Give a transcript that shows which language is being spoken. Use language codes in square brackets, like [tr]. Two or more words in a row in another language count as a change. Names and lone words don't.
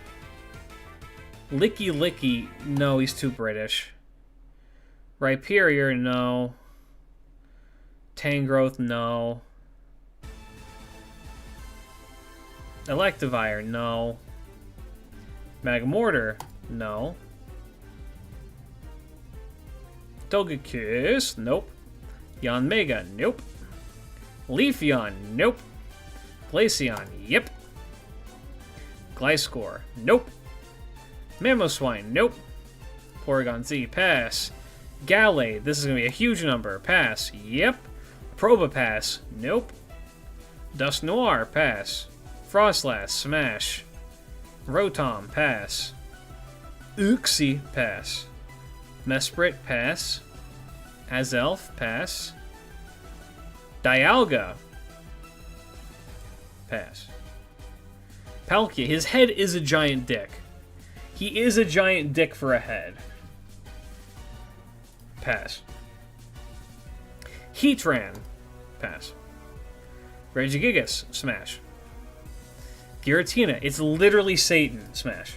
[en] Licky Licky, no, he's too British. Rhyperior, no. Tangrowth, no. Electivire, no. Magmortar, no. Togekiss, nope. Yanmega, nope. Leafeon, nope. Glaceon, yep. Gliscor, nope. Mamoswine, nope. Porygon Z, pass. Gallade, this is going to be a huge number, pass, yep. Probopass, nope. Dusknoir, pass. Frostlass, smash. Rotom, pass. Uxie, pass. Mesprit, pass. Azelf, pass. Dialga, pass. Palkia, his head is a giant dick. He is a giant dick for a head. Pass. Heatran, pass. Regigigas, smash. Giratina, it's literally Satan, smash.